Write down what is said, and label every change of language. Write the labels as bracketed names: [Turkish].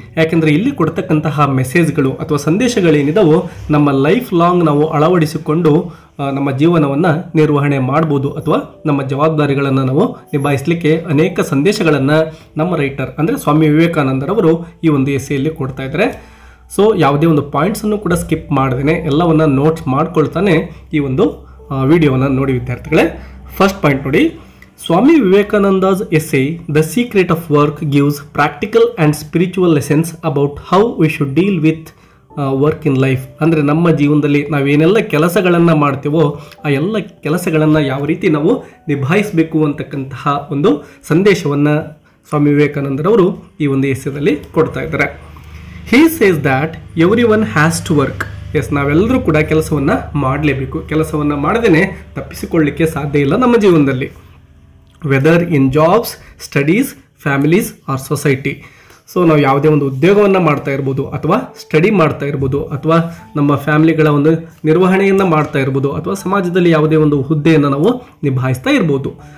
[Kannada] ಯಾಕೆಂದರೆ ಇಲ್ಲಿ ಕೊಡ್ತಕ್ಕಂತಹ ಮೆಸೇಜ್ಗಳು ಅಥವಾ ಸಂದೇಶಗಳೇನಿದಾವೋ ನಮ್ಮ ಲೈಫ್ ಲಾಂಗ್ ನಾವು ಅಳವಡಿಸಿಕೊಂಡು ನಮ್ಮ ಜೀವನವನ್ನು ನಿರ್ವಹಣೆ ಮಾಡ್ಬೋದು ಅಥವಾ ನಮ್ಮ ಜವಾಬ್ದಾರಿಗಳನ್ನು ನಾವು ನಿಭಾಯಿಸಲಿಕ್ಕೆ ಅನೇಕ ಸಂದೇಶಗಳನ್ನು ನಮ್ಮ ರೈಟರ್ ಅಂದರೆ ಸ್ವಾಮಿ ವಿವೇಕಾನಂದರವರು ಈ ಒಂದು ಎಸ್ಸೆಯಲ್ಲಿ ಕೊಡ್ತಾ ಇದ್ದಾರೆ. ಸೊ ಯಾವುದೇ ಒಂದು ಪಾಯಿಂಟ್ಸನ್ನು ಕೂಡ ಸ್ಕಿಪ್ ಮಾಡದೇನೆ ಎಲ್ಲವನ್ನು ನೋಟ್ಸ್ ಮಾಡ್ಕೊಳ್ತಾನೆ ಈ ಒಂದು ವಿಡಿಯೋವನ್ನು ನೋಡಿ ವಿದ್ಯಾರ್ಥಿಗಳೇ. ಫಸ್ಟ್ ಪಾಯಿಂಟ್ ನೋಡಿ, [English] Swami Vivekananda's essay The Secret of Work gives practical and spiritual lessons about how we should deal with work in life. [Kannada] ಅಂದರೆ ನಮ್ಮ ಜೀವನದಲ್ಲಿ ನಾವೇನೆಲ್ಲ ಕೆಲಸಗಳನ್ನು ಮಾಡ್ತೀವೋ ಆ ಎಲ್ಲ ಕೆಲಸಗಳನ್ನು ಯಾವ ರೀತಿ ನಾವು ನಿಭಾಯಿಸಬೇಕು ಅಂತಕ್ಕಂತಹ ಒಂದು ಸಂದೇಶವನ್ನು ಸ್ವಾಮಿ ವಿವೇಕಾನಂದರವರು ಈ ಒಂದು ಎಸ್ಸೆದಲ್ಲಿ ಕೊಡ್ತಾ ಇದ್ದಾರೆ. [English] He says that everyone has to work. [Kannada] S, ನಾವೆಲ್ಲರೂ ಕೂಡ ಕೆಲಸವನ್ನು ಮಾಡಲೇಬೇಕು. ಕೆಲಸವನ್ನು ಮಾಡದೇ ತಪ್ಪಿಸಿಕೊಳ್ಳಲಿಕ್ಕೆ ಸಾಧ್ಯ ಇಲ್ಲ ನಮ್ಮ ಜೀವನದಲ್ಲಿ. [English] Whether in jobs, studies, families or society. [Kannada] So ನಾವು ಯಾವುದೇ ಒಂದು ಉದ್ಯೋಗವನ್ನು ಮಾಡ್ತಾ ಇರ್ಬೋದು ಅಥವಾ ಸ್ಟಡಿ ಮಾಡ್ತಾ ಇರ್ಬೋದು ಅಥವಾ ನಮ್ಮ ಫ್ಯಾಮಿಲಿಗಳ ಒಂದು ನಿರ್ವಹಣೆಯನ್ನು ಮಾಡ್ತಾ ಇರ್ಬೋದು ಅಥವಾ ಸಮಾಜದಲ್ಲಿ ಯಾವುದೇ ಒಂದು ಹುದ್ದೆಯನ್ನು ನಾವು ನಿಭಾಯಿಸ್ತಾ ಇರ್ಬೋದು.